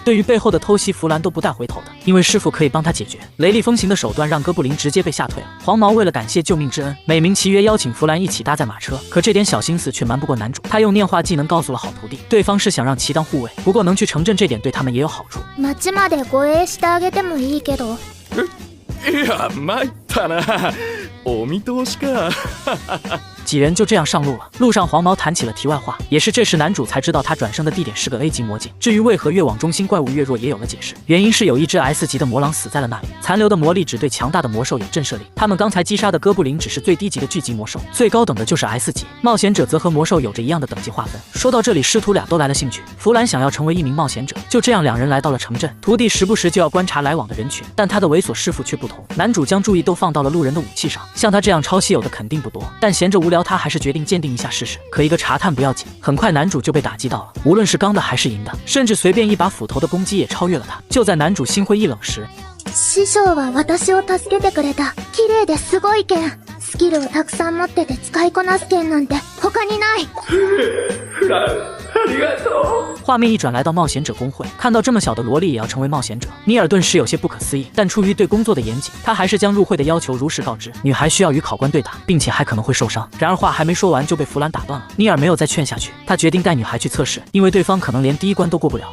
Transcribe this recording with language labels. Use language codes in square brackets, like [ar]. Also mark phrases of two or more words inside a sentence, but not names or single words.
[zh] 对于背后的偷袭，弗兰都不带回头的，因为师傅可以帮他解决。雷厉风行的手段让哥布林直接被吓退了。黄毛为了感谢救命之恩，美名其曰邀请弗兰一起搭载马车，可这点小心思却瞒不过男主。他用念话技能告诉了好徒弟，对方是想让其当护卫，不过能去城镇这点对他们也有好处。 [ja] 町まで護衛してあげてもいいけど。いや参ったな、お見通しか。 [zh] 几人就这样上路了。路上黄毛谈起了题外话，也是这时男主才知道他转生的地点是个 A 级魔境。至于为何越往中心怪物越弱，也有了解释，原因是有一只 S 级的魔狼死在了那里，残留的魔力只对强大的魔兽有震慑力。他们刚才击杀的哥布林只是最低级的巨级魔兽，最高等的就是 S 级。冒险者则和魔兽有着一样的等级划分。说到这里，师徒俩都来了兴趣。弗兰想要成为一名冒险者，就这样2人来到了城镇。徒弟时不时就要观察来往的人群，但他的猥琐师傅却不同。男主将注意都放到了路人的武器上，像他这样超稀有的肯定不多，但闲着无聊，他还是决定鉴定一下试试。可一个查探不要紧，很快男主就被打击到了，无论是钢的还是银的，甚至随便一把斧头的攻击也超越了他。就在男主心灰意冷时， [ja] 師匠は私を助けてくれた。綺麗ですごい剣。スキルをたくさん持ってて使いこなす剣なんて他にない。フラン、ありがとう。 [zh] 画面一转来到冒险者公会，看到这么小的萝莉也要成为冒险者，尼尔顿时有些不可思议，但出于对工作的严谨，他还是将入会的要求如实告知。女孩需要与考官对打，并且还可能会受伤。然而话还没说完就被弗兰打断了。尼尔没有再劝下去，他决定带女孩去测试，因为对方可能连第1关都过不了。